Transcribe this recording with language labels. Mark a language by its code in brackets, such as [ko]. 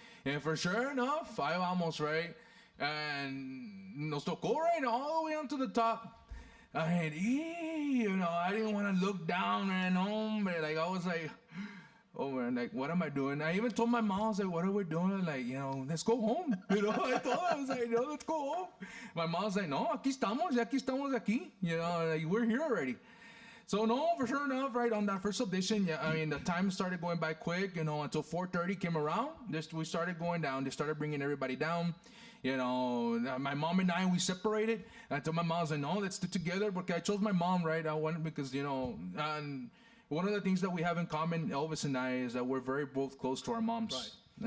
[en] And for sure enough, I almost, right, and [es] nos tocó, [en] right, all the way onto the top. I didn't want to look down, man, like I was like, Oh man, like what am I doing? I even told my mom, I was like, what are we doing? Like, let's go home. I told her, I was like, let's go home. My mom's like, [es] no, aquí estamos aquí. [en] Like, we're here already. So no, for sure enough, right on that first audition, yeah, I mean the time started going by quick, until 4:30 came around. We started going down. They started bringing everybody down. My mom and I, we separated. And I told my mom, I was like, no, let's stick together. But I chose my mom, right? I wanted because and one of the things that we have in common, Elvis and I, is that we're both close to our moms. Right.